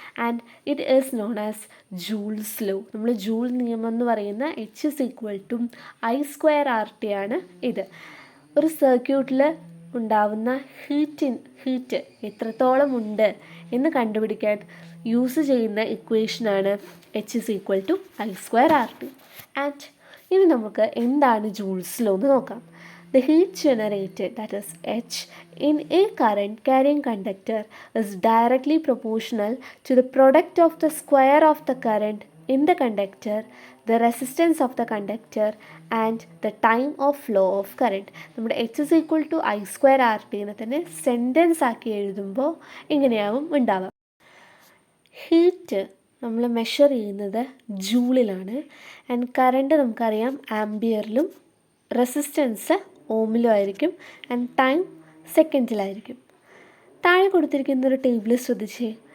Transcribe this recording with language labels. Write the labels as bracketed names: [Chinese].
[English] And it is known as Joule's law. [Malayalam] നമ്മൾ joule നിയമം എന്ന് പറയുന്ന H = I²RT ആണ് ഇത്. ഒരു സർക്യൂട്ടിൽ ഉണ്ടാവുന്ന ഹീറ്റ് എത്രത്തോളം ഉണ്ട് എന്ന് കണ്ടുപിടിക്കാൻ യൂസ് ചെയ്യുന്ന ഇക്വേഷനാണ് H = I²RT. ആൻഡ് ഇനി നമുക്ക് എന്താണ് ജൂൾസ് ലോ എന്ന് നോക്കാം. [English] The heat generated, that is H, in a current carrying conductor is directly proportional to the product of the square of the current in the conductor, the resistance of the conductor and the time of flow of current. [Malayalam] നമ്മുടെ H = I²RT എന്ന് തന്നെ sentence ആക്കി എഴുതുമ്പോൾ ഇങ്ങനെയാവും ഉണ്ടാവുക. Heat നമ്മൾ measure ചെയ്യുന്നത് ജൂളിലാണ്. And current നമുക്കറിയാം ആംബിയറിലും, resistance ഓമിലും ആയിരിക്കും, ആൻഡ് ടൈം സെക്കൻഡിലായിരിക്കും. താഴെ കൊടുത്തിരിക്കുന്ന ഒരു ടേബിൾ ശ്രദ്ധിച്ചേ.